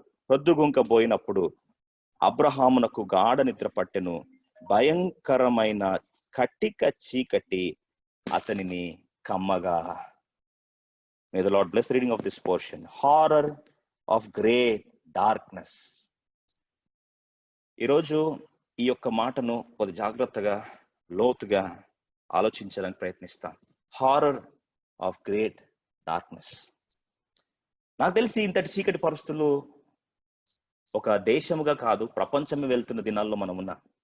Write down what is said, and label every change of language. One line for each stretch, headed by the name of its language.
Telugu: ప్రొద్దుగుంక అబ్రహామునకు గాఢ నిద్ర పట్టెను, భయంకరమైన కటిక చీకటి అతనిని కమ్మగా.
English: May the Lord bless the reading of this portion. Horror of great darkness.
Telugu: ఈరోజు ఈ యొక్క మాటను కొద్ది జాగ్రత్తగా లోతుగా ఆలోచించడానికి ప్రయత్నిస్తాం.
English: Horror of great darkness.
Telugu: నాకు తెలిసి ఇంతటి చీకటి పరిస్థితులు ఒక దేశముగా కాదు, ప్రపంచమే వెళ్తున్న దినాల్లో మనం ఉన్నాం.